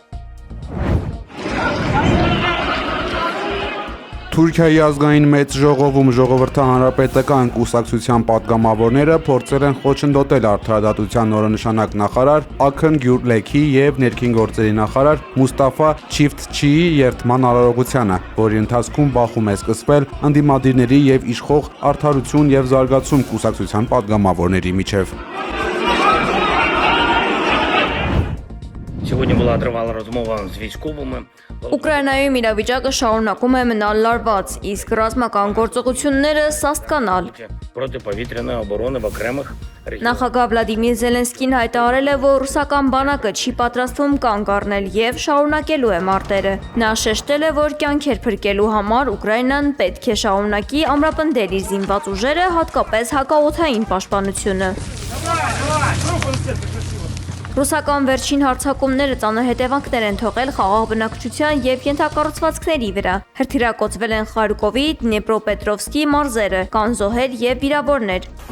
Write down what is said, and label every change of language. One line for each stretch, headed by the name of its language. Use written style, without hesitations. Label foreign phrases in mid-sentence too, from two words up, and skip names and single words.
Armenian: Թուրքիայի ազգային մեծ ժողովում ժողովրդահանրապետական կուսակցության պատգամավորները փորձել են խոչընդոտել արդարադատության նորընշանակ նախարար Աքն Գյուլեքի եւ ներքին գործերի նախարար Մուստաֆա Չիֆթչիի երթման արարողությանը, որի ընթացքում բախում է սկսվել ընդդիմադիրների եւ իշխող Արդարություն եւ զարգացում կուսակցության պատգամավորների միջև։
Ukrainian: Сьогодні була тривала розмова з військовими.
Armenian: Ուկրաինայում իրավիճակը շարունակում է մնալ լարված, իսկ ռազմական գործողությունները սաստկանալ։
Ukrainian: Протиповітряної оборони в окремих регіонах.
Armenian: Նախագահ Վլադիմիր Զելենսկին հայտարարել է, որ ռուսական բանակը չի պատրաստվում կանգ առնել եւ շարունակելու է մարտերը։ Նա շեշտել է, որ կյանքեր փրկելու համար Ուկրաինան պետք է շարունակի ամրապնդել իր զինված ուժերը, հատկապես հակաօդային պաշտպանությունը։ Ռուսական վերջին հարձակումները ծանր հետևանքներ են թողել խաղաղ բնակչության եւ ենթակառուցվածքների վրա։ Հրթիռակոծվել են Խարկովի, Դնեպրոպետրովսկի մարզերը, կան զոհեր եւ վիրավորներ։